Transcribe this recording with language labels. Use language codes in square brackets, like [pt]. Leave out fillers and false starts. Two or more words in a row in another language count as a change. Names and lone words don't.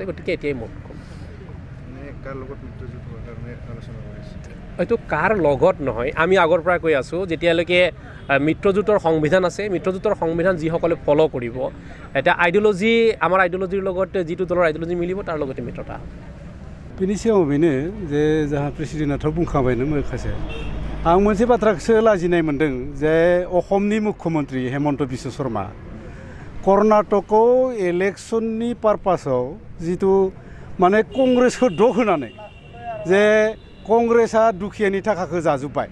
[as] গতিকে এতিয়াই মোক হয়তো কাৰ লগত নহয়, আমি আগৰ পৰা কৈ আছোঁ যেতিয়ালৈকে মিত্ৰজোঁটৰ সংবিধান আছে, মিত্ৰজোঁটৰ সংবিধান যিসকলে ফ'ল' কৰিব, এটা আইডিঅ'লজি, আমাৰ আইডিঅ'লজিৰ লগত যিটো দলৰ আইডিঅ'লজি মিলিব তাৰ লগতে মিত্ৰতা। [brx] बेनि सिगाङाव बेनो जे जोंहा प्रेसिडेन्टआथ' बुंखाबायनो माखासे, आं मोनसे बाथ्राखौसो लाजिनाय मोन्दों जे अखमनि मुख्यमन्त्री हेमन्त बिश्व शर्मा कर्नाटकआव इलेक्शननि पारपासाव जिथु माने कंग्रेसखौ द' होनानै जे कंग्रेसआ दुखियानि थाखाखौ जाजोब्बाय।